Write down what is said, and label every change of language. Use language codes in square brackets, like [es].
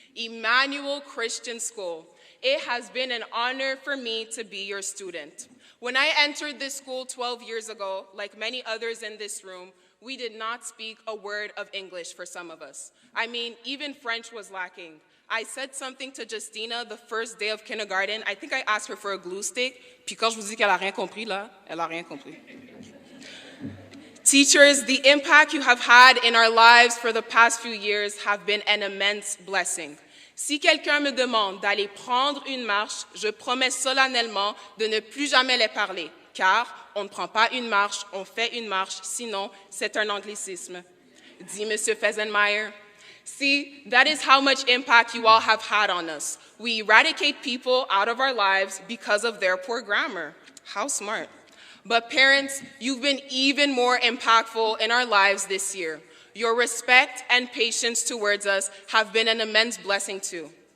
[en] Emmanuel Christian School. It has been an honor for me to be your student. When I entered this school 12 years ago, like many others in this room, we did not speak a word of English for some of us. I mean, even French was lacking. I said something to Justina the first day of kindergarten. I think I asked her for a glue stick, [fr] puis quand je vous dis qu'elle a rien compris là, elle a rien compris. [en] Teachers, the impact you have had in our lives for the past few years have been an immense blessing. [fr] Si quelqu'un me demande d'aller prendre une marche, je promets solennellement de ne plus jamais les parler, car on ne prend pas une marche, on fait une marche, sinon c'est un anglicisme. Dit Monsieur Fesenmeyer. [en] See, that is how much impact you all have had on us. We eradicate people out of our lives because of their poor grammar. How smart. But parents, you've been even more impactful in our lives this year. Your respect and patience towards us have been an immense blessing too.